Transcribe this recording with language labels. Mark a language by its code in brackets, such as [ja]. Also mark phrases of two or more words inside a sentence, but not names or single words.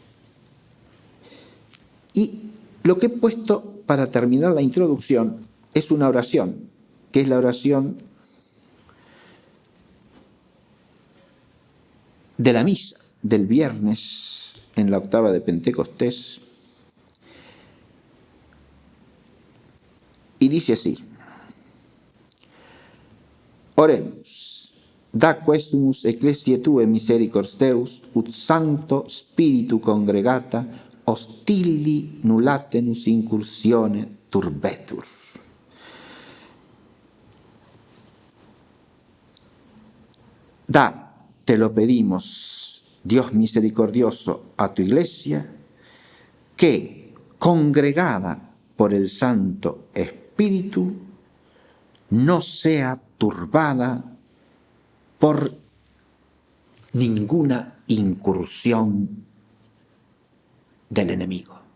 [es] Y lo que he puesto para terminar la introducción es una oración, que es la oración de la misa del viernes en la octava de Pentecostés, y dice así: [la] Oremus, da questumus ecclesiae tue misericordias Deus, ut sancto spiritu congregata, hostili nullatenus incursione turbetur. [es] Da, te lo pedimos, Dios misericordioso, a tu iglesia, que, congregada por el Santo Espíritu, no sea turbada por ninguna incursión del enemigo.